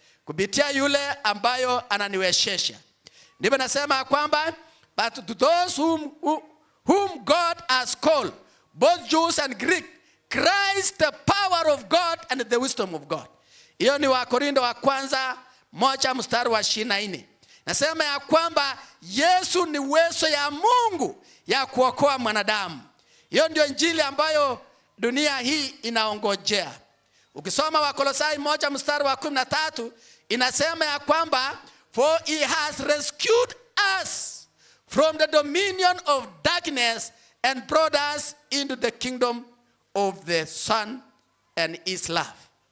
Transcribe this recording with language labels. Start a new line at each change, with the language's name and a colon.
Swahili: Kupitia yule ambayo ananiwezesha. Ndipo nasema kwamba
English: but to those whom God has called, both Jews and Greek, Christ the power of God and the wisdom of God.
Swahili: Hiyo ni Wakorintho wa kwanza 1:24. Nasema ya kwamba Yesu ni uwezo ya Mungu ya kuokoa mwanadamu. Hiyo ndio injili ambayo dunia hii inaongojea. Ukisoma Wakolosai 1:13 inasema ya kwamba
English: for he has rescued us from the dominion of darkness and brought us into the kingdom of the Son and his love.